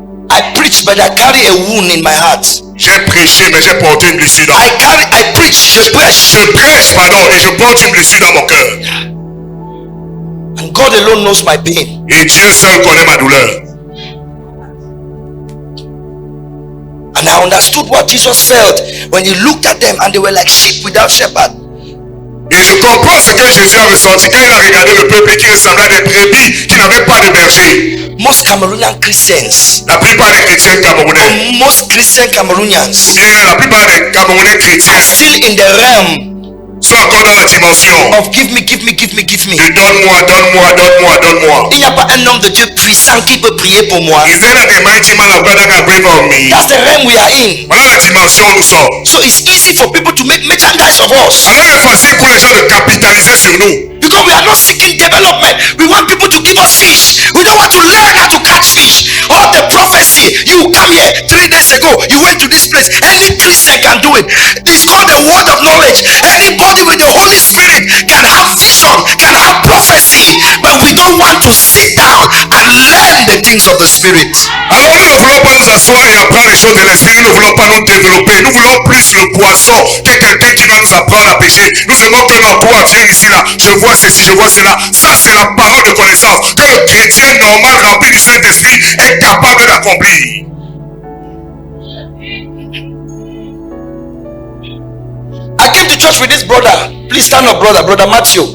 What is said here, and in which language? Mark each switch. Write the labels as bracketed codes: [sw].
[en] I preach, but I carry a wound in my heart. [fr] J'ai prêché, mais j'ai porté une blessure dans mon cœur. [en] I preach, [fr] je prêche. Je prêche, pardon, et je porte une blessure dans mon cœur. [en] And God alone knows my pain. [fr] Et Dieu seul connaît ma douleur. [en] And I understood what Jesus felt when he looked at them and they were like sheep without shepherd. [fr] Et je comprends ce que Jésus a ressenti quand il a regardé le peuple qui ressemblait à des brebis qui n'avaient pas de berger. [en] most Cameroonian Christians, [fr] La plupart des chrétiens camerounais, [en] most Christian Cameroonians [fr] ou bien la plupart des Camerounais chrétiens, [en] are still in the realm [fr] sont encore dans la dimension [en] of give me. [fr] de donne-moi, donne-moi, donne-moi, donne-moi. Il n'y a pas un homme de Dieu puissant qui peut prier pour moi. [en] Is there not a mighty man of God that can pray for me? That's the realm we are in. [fr] Voilà la dimension où nous sommes. [en] So it's easy for people to make merchandise of us. [fr] Alors il est facile pour les gens de capitaliser sur nous. [en] Because we are not seeking development. We want people to give us fish. We don't want to learn how to catch fish. All the prophecy, you come here 3 days ago, you went to this place. Any Christian can do it. It's called the word of knowledge. Anybody with the Holy Spirit can have vision, can have prophecy. But we don't want to sit down and learn the things of the Spirit. [fr] Alors nous ne voulons pas nous asseoir et apprendre les choses de l'esprit. Nous ne voulons pas nous développer. Nous voulons plus le poisson que quelqu'un qui va nous apprendre à pêcher. Nous aimons que l'emploi vienne ici là. Je vois ceci, je vois cela. Ça c'est la parole de connaissance que le chrétien normal rempli du Saint-Esprit est capable d'accomplir. [en] I came to church with this brother. Please stand up, brother Matthew.